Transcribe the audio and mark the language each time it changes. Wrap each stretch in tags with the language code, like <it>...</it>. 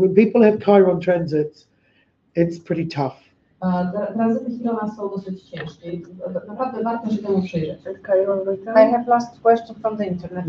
<en>When people have Chiron transits, it's pretty tough.</en> <pl>Tranzyty Chirona są dosyć ciężkie. Naprawdę warto się temu przyjrzeć.</pl> <en>I have last question from the internet.</en>